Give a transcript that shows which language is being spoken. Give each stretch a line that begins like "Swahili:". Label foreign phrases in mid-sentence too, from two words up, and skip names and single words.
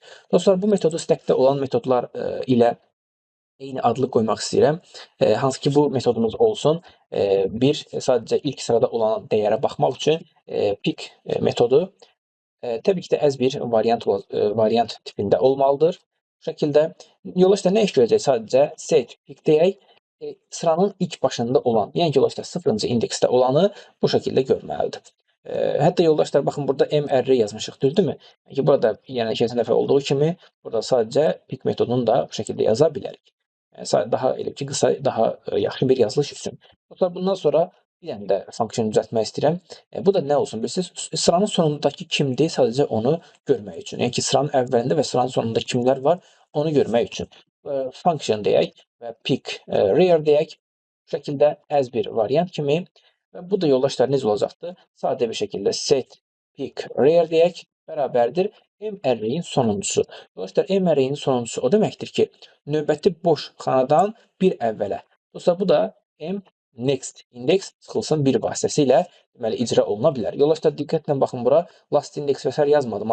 Azerbaijani: Dostlar, bu metodu stackdə olan metodlar ilə eyni adlı qoymaq istəyirəm. Hansı ki, bu metodumuz olsun. Bir sadəcə ilk sırada olan dəyərə baxmaq üçün pick metodu təbii ki də as bir variant tipində olmalıdır. Bu şəkildə yoldaşlar nə iş görəcək? Sadəcə
English: set pick
Azerbaijani: deyək. Sıranın ilk başında olan, yəni ki, yoldaşlar 0-cı indeksdə olanı bu şəkildə görməlidir. Hətta yoldaşlar baxın burada MRR yazmışıq, düzdürmü? Yəni ki, burada yəni keçən dəfə olduğu kimi burada sadəcə pick metodunu da bu şəkildə yaza bilərik. Daha elə ki, qısa, daha yaxşı bir yazılış üçün. Dostlar, bundan sonra bir dənə də funksiyon düzəltmək istəyirəm. Bu da nə olsun bilirsiniz? Sıranın sonundakı kimdir? Sadəcə onu görmək üçün. Yəni ki, sıranın əvvəlində və sıranın sonunda kimlər var? Onu görmək üçün. Function deyək və
English: pick rear
Azerbaijani: deyək. Bu şəkildə as bir variant kimi. Və bu da yoldaşlar necə olacaqdır? Sadə bir şəkildə
English: set pick rear
Azerbaijani: deyək bərabərdir MRR-in sonuncusu. Dostlar, MRR-in sonuncusu o deməkdir ki, növbəti boş xanadan bir əvvələ. Dostlar, bu da M
English: next index
Azerbaijani: çıxılsın bir vasitəsilə deməli icra oluna bilər. Yoldaşlar, diqqətlə baxın bura.
English: Last index
Azerbaijani: və s. yazmadım.